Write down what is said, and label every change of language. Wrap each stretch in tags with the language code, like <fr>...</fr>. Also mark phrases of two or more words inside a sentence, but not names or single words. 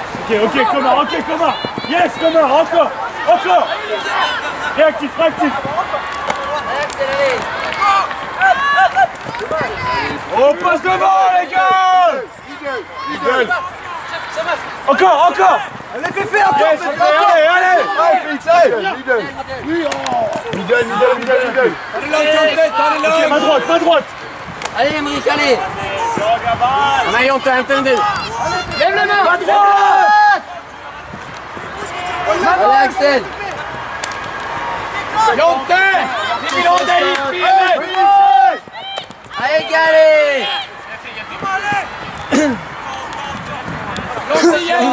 <en>ok, Comar, yes, Comar,</en> <fr>encore. Réactif. On passe devant, les gars. Encore. Allez, fais encore. Allez, Félix, allez. Middle. Ok, ma droite. Allez, Emmerich, allez.</fr> <sv>Nej, jag inte hämtat en del.</sv> <fr>Lève la main. Ma droite. Allez, Axel.</fr> <sv>Jonte. Vi vill ha dig i spelet.</sv> <fr>Allez, Gary.</fr> <sv>Låt igen!</sv>